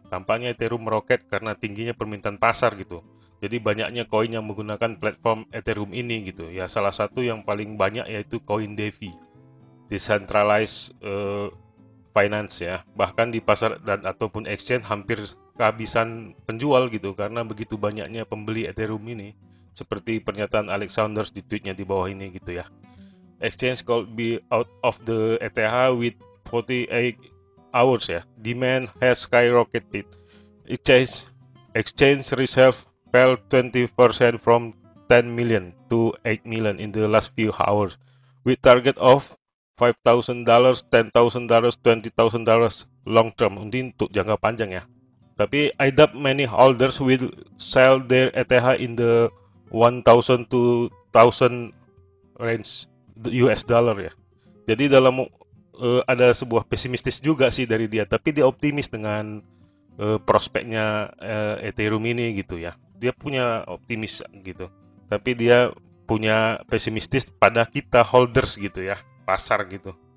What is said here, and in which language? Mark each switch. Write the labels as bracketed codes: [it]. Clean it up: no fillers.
[id] Tampaknya Ethereum meroket karena tingginya permintaan pasar gitu. Jadi banyaknya koin yang menggunakan platform Ethereum ini gitu. Ya salah satu yang paling banyak yaitu koin DeFi, decentralized finance ya. Bahkan di pasar dan ataupun exchange hampir kehabisan penjual gitu karena begitu banyaknya pembeli Ethereum ini. Seperti pernyataan Alex Saunders di tweetnya di bawah ini gitu ya. [en] Exchange could be out of the ETH with 48 hours ya. Demand has skyrocketed. Exchange exchange reserve fell 20% from 10 million to 8 million in the last few hours with target of $5,000, $10,000, $20,000 long term. [id] Ini untuk jangka panjang ya. [en] Tapi I doubt many holders will sell their ETH in the 1,000 to 1,000 range US dollar ya. [id] Jadi dalam ada sebuah pesimistis juga sih dari dia, tapi dia optimis dengan prospeknya Ethereum ini gitu ya. Dia punya optimis gitu. Tapi dia punya pesimistis pada kita holders gitu ya, pasar gitu.